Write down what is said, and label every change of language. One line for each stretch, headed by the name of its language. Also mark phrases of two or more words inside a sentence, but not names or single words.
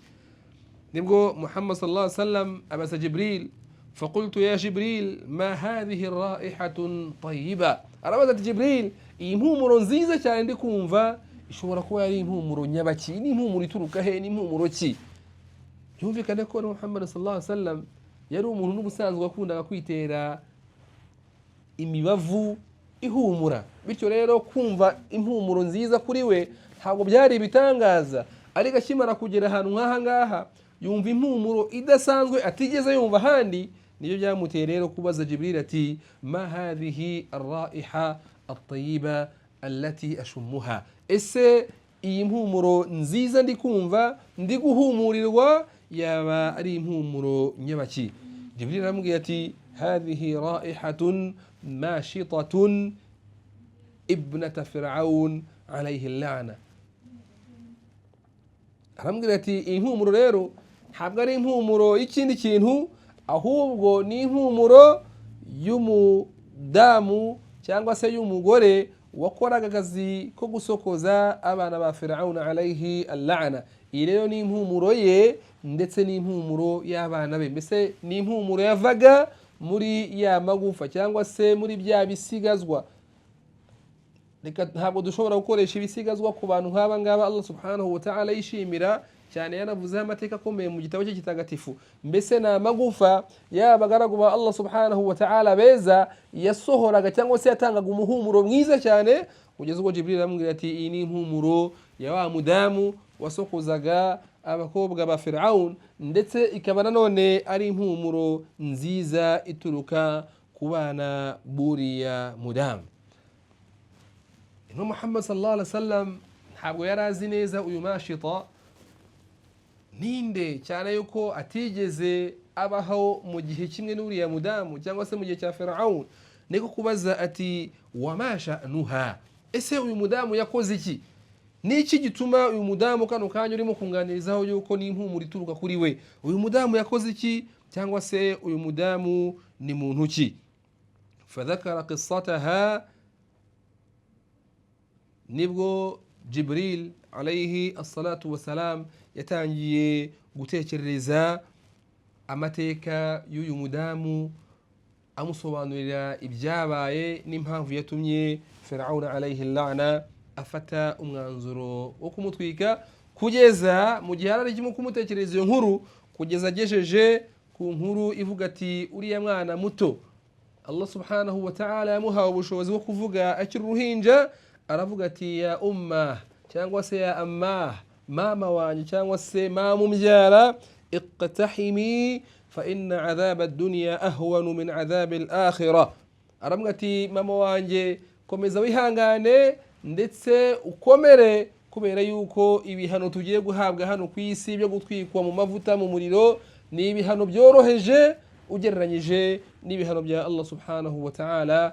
Kinyarwanda: Nibwo Muhammad
Arabic: صلى الله عليه وسلم
Kinyarwanda: abaza Jibril,
Arabic: فقلت يا جبريل ما هذه الرائحة طيبة.
Kinyarwanda: arabaza ati Jibril, iyi mpumuro nziza cyane ndi kumva ishobora kuba ari impumuro nyabaki, ni impumuro ituruka he, ni impumuro ki? Byumvikane ko Muhammad
Arabic: صلى الله عليه وسلم
Kinyarwanda: yari umuntu n'ubusanzwe akundaga kwitera imibavu ihumura, bityo rero kumva impumuro nziza kuri we ntabwo byari ibitangaza. Ariko akimara kugera ahantu nk'aha ngaha yumva impumuro idasanzwe atigeze yumva ahandi, niyo byamuteye rero kubaza Jibril ati
Arabic: ما هذه الرائحة الطيبة التي أشمها,
Kinyarwanda: ese iyi mpumuro nziza ndi kumva ndi guhumurirwa yaba ari impumuro nyabaki? Jibril aramubwira ati
Arabic: هذه رائحة ماشطة ابنة فرعون عليه اللعنة.
Kinyarwanda: aramubwira ati iyi mpumuro rero ntabwo ari impumuro y'ikindi kintu, ahubwo ni impumuro y'umudamu cyangwa se y'umugore wakoraga akazi ko gusokoza abana ba Firaun
Arabic: عليه اللعنة.
Kinyarwanda: Iyi rero ni impumuro ye ndetse n'impumuro y'abana be, mbese ni impumuro yavaga muri ya magufa cyangwa se muri bya bisigazwa. Ntabwo dushobora gukoresha ibisigazwa ku bantu nk'aba ngaba
Arabic: الله سبحانه وتعالى
Kinyarwanda: yishimira cyane, yanavuzeho amateka akomeye mu gitabo cye kitagatifu. Mbese na magufa y'abagaragu ba
Arabic: الله سبحانه وتعالى
Kinyarwanda: beza yasohoraga cyangwa se yatangaga umuhumuro mwiza cyane, kugeza ubwo Jibril amubwira ati iyi ni impumuro ya wa mudamu wasokozaga abakobwa ba Firaun, ndetse ikaba nanone ari impumuro nziza ituruka ku bana buriya mudamu. Intumwa Muhammad
Arabic: صلى الله عليه وسلم
Kinyarwanda: ntabwo yari azi neza uyu Mashita ninde, cyane yuko atigeze abaho mu gihe kimwe n'uriya mudamu cyangwa se mu gihe cya Firaun. Niko kubaza ati
Arabic: وما شأنها,
Kinyarwanda: ese uyu mudamu yakoze iki? Niki gituma uyu mudamu kano kanya urimo kunganirizaho yuko ni impumuro ituruka kuri we? Uyu mudamu yakoze iki, cyangwa se uyu mudamu ni muntu ki?
Arabic: فذكر قصتها,
Kinyarwanda: nibwo Jibril
Arabic: عليه الصلاة والسلام
Kinyarwanda: yatangiye gutekereza amateka y'uyu mudamu, amusobanurira ibyabaye n'impamvu yatumye Firaun alayhi al-la'na afata umwanzuro wo kumutwika, kugeza mu gihe arimo kumutekereza iyo nkuru, kugeza agejeje ku nkuru ivuga ati uriya mwana muto
Arabic: الله سبحانه وتعالى
Kinyarwanda: yamuhawe ubushobozi bwo kuvuga akiri uruhinja, aravuga ati
Arabic: يا أمه
Kinyarwanda: cyangwa se
Arabic: يا أماه,
Kinyarwanda: mama wanjye cyangwa se mama umbyara,
Arabic: اقتحمي فإن عذاب الدنيا أهون من عذاب الآخرة.
Kinyarwanda: Aravuga ati mama wanjye komeza wihangane ndetse ukomere, kubera yuko ibihano tugiye guhabwa hano ku isi byo gutwikwa mu mavuta mu muriro ni ibihano byoroheje ugereranyije n'ibihano bya
Arabic: الله سبحانه وتعالى.